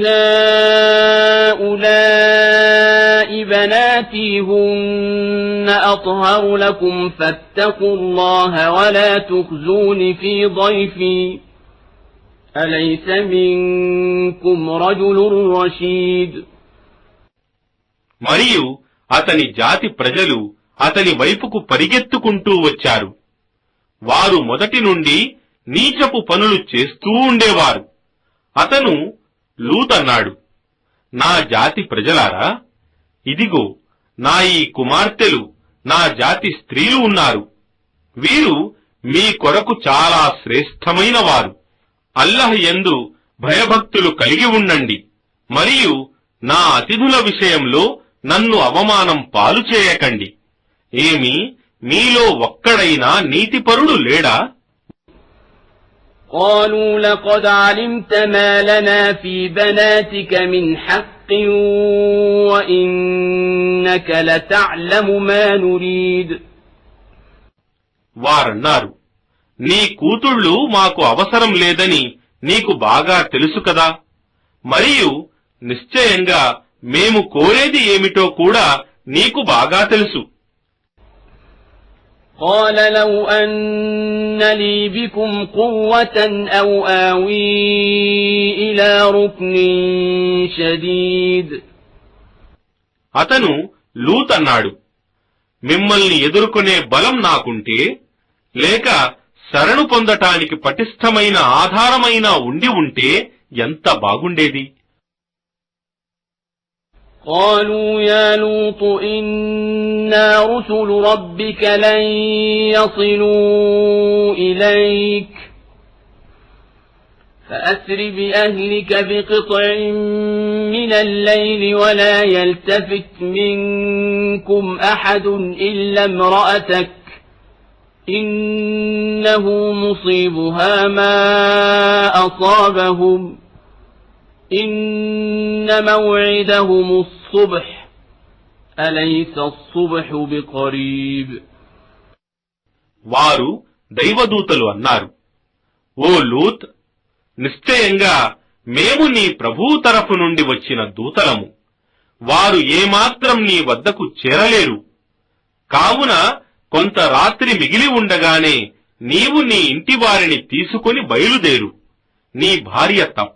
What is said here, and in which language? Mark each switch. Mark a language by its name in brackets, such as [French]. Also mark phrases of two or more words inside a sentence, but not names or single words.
[Arabic] هؤلاء بناتي هن أطهر لكم فاتقوا الله ولا تخزون في ضيفي أليس منكم رجل رشيد. [Telugu] మరియు అతని జాతి ప్రజలు అతని వైపుకు పరిగెత్తుకుంటూ వచ్చారు. వారు మొదటి నుండి నీచపు పనులు చేస్తూ ఉండేవారు. అతను లూతన్నాడు, నా జాతి ప్రజలారా, ఇదిగో నా ఈ కుమార్తెలు, నా జాతి స్త్రీలు ఉన్నారు. వీరు మీ కొరకు చాలా శ్రేష్టమైన వారు. అల్లహ్ యందు భయభక్తులు కలిగి ఉండండి, మరియు నా అతిథుల విషయంలో నన్ను అవమానం పాలు చేయకండి. ఏమి మీలో ఒక్కడైనా నీతిపరుడు లేడా? [Arabic] قالوا لقد علمت ما لنا في بناتك من حق وإنك لتعلم ما نريد. [Telugu] వారన్నారు, నీ కూతుళ్ళు మాకు అవసరం లేదని నీకు బాగా తెలుసు కదా, మరియు నిశ్చయంగా మేము కోరేది ఏమిటో కూడా నీకు బాగా తెలుసు. [Arabic] قال لو أن لي بكم قوة أو آوي إلى ركن شديد. [Telugu] అతను లూత్ అన్నాడు, మిమ్మల్ని ఎదుర్కొనే బలం నాకుంటే, లేక శరణు పొందటానికి పటిష్టమైన ఆధారమైన ఉండి ఉంటే ఎంత బాగుండేది. [Arabic] قالوا يا لوط إنا رسل ربك لن يصلوا إليك فأسر بأهلك بقطع من الليل ولا يلتفت منكم أحد إلا امرأتك إنه مصيبها ما أصابهم إن موعدهم الصبح أليس الصبح بقريب. [Telugu] వారు దైవదూతలు అన్నారు, ఓ లూత్, నిశ్చయంగా మేము నీ ప్రభువు తరఫు నుండి వచ్చిన దూతలము. వారు ఏమాత్రం నీ వద్దకు చేరలేరు. కావున కొంత రాత్రి మిగిలి ఉండగానే నీవు నీ ఇంటి వారిని తీసుకుని బయలుదేరు, నీ భార్య తప్ప.